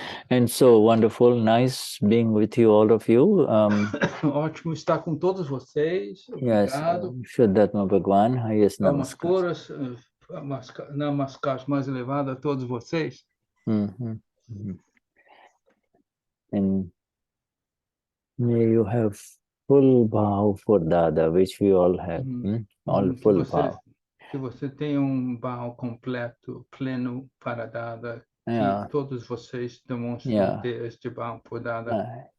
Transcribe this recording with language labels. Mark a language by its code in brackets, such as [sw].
[en] And so wonderful, nice being with you, all of you. [pt] Ótimo estar com todos vocês. Obrigado. [en] Yes, Vishuddhatma Bhagwan, highest namaskar. [pt] Namaskar mais elevado a todos vocês. [en] And may you have full bhav for Dada, which we all have. All full bhav. [pt] Que você tenha bhav completo, pleno para Dada. Que todos vocês demonstrem ter este bhav por Dada.